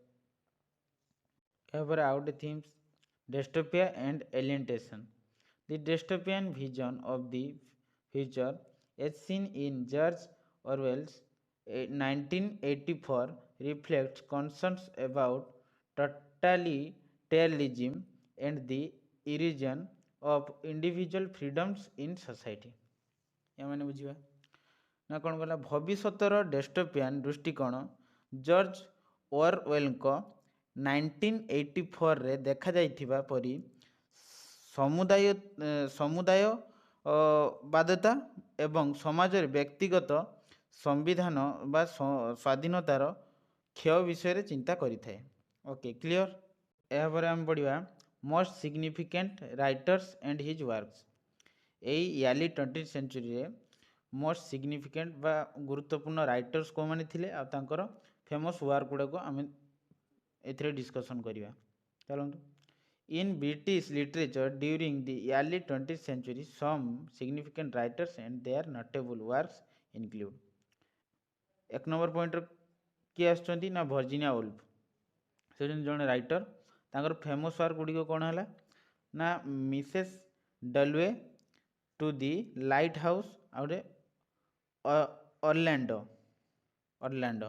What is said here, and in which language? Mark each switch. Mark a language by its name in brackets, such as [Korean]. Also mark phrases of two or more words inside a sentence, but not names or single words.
[Odia] ଏହାପରେ ଆଉ ଗୋଟେ [English] themes dystopia and alienation. the dystopian vision of the future as seen in George Orwell's 1984 reflects concerns about totalitarianism and the erosion of individual freedoms in society। [Odia] ଏମାନେ ବୁଝିବା ନା କ'ଣ କହିଲା ଭବିଷ୍ୟତର ଡିଷ୍ଟୋପିଆନ୍ ଦୃଷ୍ଟିକୋଣ ଜର୍ଜ ଓରୱେଲଙ୍କ 1984ରେ ଦେଖାଯାଇଥିବା ପରି ସମୁଦାୟବାଦତା ଏବଂ ସମାଜରେ ବ୍ୟକ୍ତିଗତ ସମ୍ବିଧାନ ବା ସ୍ୱାଧୀନତାର କ୍ଷୟ ବିଷୟରେ ଚିନ୍ତା କରିଥାଏ। [English] okay clear. [Odia] ଏହାପରେ ଆମେ ପଢ଼ିବା [English] most significant writers and his works. [Odia] ଏଇ [English] early 20th century most significant [Odia] ବା ଗୁରୁତ୍ୱପୂର୍ଣ୍ଣ ରାଇଟର୍ସ କେଉଁମାନେ ଥିଲେ ଆଉ ତାଙ୍କର [English] famous work [Odia] ଗୁଡ଼ାକ ଆମେ ଏଥିରେ ଡିସ୍କସନ୍ କରିବା। ଚାଲନ୍ତୁ। [English] In British literature during the early 20th century, some significant writers and their notable works include। [Odia] 1 [English] number point [Odia] କିଏ ଆସୁଛନ୍ତି ନା ଭର୍ଜିନିଆ ଉଲ୍ଫ। ସେ ହେଉଛନ୍ତି ଜଣେ ରାଇଟର। ତାଙ୍କର [English] famous work [Odia] ଗୁଡ଼ିକ କ'ଣ ହେଲା ନା ମିସେସ୍ ଡଲୱେ, ଟୁ ଦି ଲାଇଟ୍ ହାଉସ୍ ଆଉ ଗୋଟେ ଅର୍ଲାଣ୍ଡୋ।